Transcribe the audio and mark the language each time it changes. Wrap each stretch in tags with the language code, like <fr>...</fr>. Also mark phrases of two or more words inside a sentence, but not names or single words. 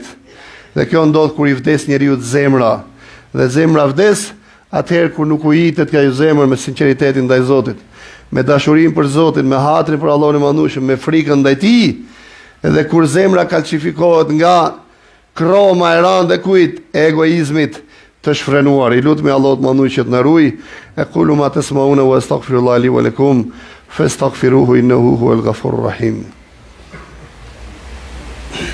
<sq>Dhe kjo ndodh kur i vdes njeriu të zemra. Dhe zemra vdes atëherë kur nuk u jitet kjo zemër me sinqeritetin ndaj Zotit, me dashurinë për Zotin, me hatrin për Allahun e Madhëshëm, me frikën ndaj Tij. Edhe kur zemra kalcifikohet nga kroma e rëndë e kujt? Egoizmit të shfrenuar. I lutemi Allahut Madhëshëm që të na ruaj.</sq> <ar>أقول ما تسمعون وأستغفر الله لي ولكم فاستغفروه إنه هو الغفور الرحيم.</ar>